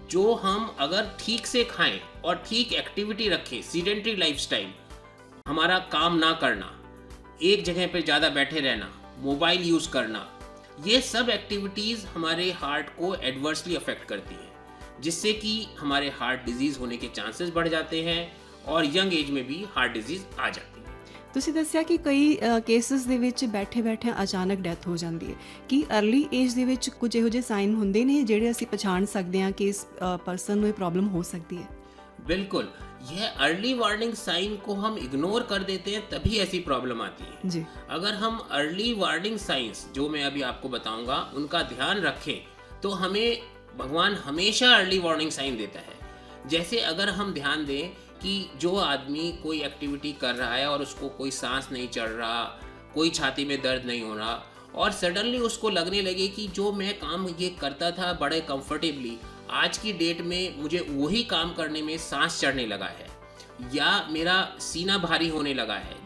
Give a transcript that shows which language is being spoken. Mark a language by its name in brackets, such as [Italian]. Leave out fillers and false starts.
[Hindi] जो हम अगर ठीक से खाएं और ठीक एक्टिविटी रखें, सीडेंट्री लाइफस्टाइल, हमारा काम ना करना, एक जगह पर ज़्यादा बैठे रहना, मोबाइल यूज़ करना, ये सब एक्टिविटीज़ हमारे हार्ट को एडवर्सली अफेक्ट करती हैं, जिससे कि हमारे हार्ट डिजीज़ होने के चांसेस बढ़ जाते हैं और यंग एज में भी हार्ट डिजीज़ आ जाती है। [Punjabi] ਤੁਸੀਂ ਦੱਸਿਆ ਕਿ ਕਈ ਕੇਸਿਸ ਦੇ ਵਿੱਚ ਬੈਠੇ-ਬੈਠੇ ਅਚਾਨਕ ਡੈਥ ਹੋ ਜਾਂਦੀ ਹੈ। ਕੀ अर्ਲੀ ਏਜ ਦੇ ਵਿੱਚ ਕੁਝ ਇਹੋ ਜਿਹੇ ਸਾਈਨ ਹੁੰਦੇ ਨੇ ਜਿਹੜੇ ਅਸੀਂ ਪਛਾਣ ਸਕਦੇ ਹਾਂ ਕਿ ਇਸ ਪਰਸਨ ਨੂੰ ਇਹ ਪ੍ਰੋਬਲਮ ਹੋ ਸਕਦੀ ਹੈ? [Hindi] बिल्कुल, यह अर्ली वार्निंग साइन को हम इग्नोर कर देते हैं, तभी ऐसी प्रॉब्लम आती है। जी। अगर हम अर्ली वार्निंग साइंस जो मैं अभी आपको बताऊंगा उनका ध्यान रखें तो हमें भगवान हमेशा अर्ली वार्निंग साइन देता है। जैसे अगर हम ध्यान दें कि जो आदमी कोई एक्टिविटी कर रहा है और उसको कोई सांस नहीं चढ़ रहा, कोई छाती में दर्द नहीं हो रहा और सडनली उसको लगने लगे कि जो मैं काम ये करता था बड़े कंफर्टेबली, आज की डेट में मुझे वही काम करने में सांस चढ़ने लगा है या मेरा सीना भारी होने लगा है।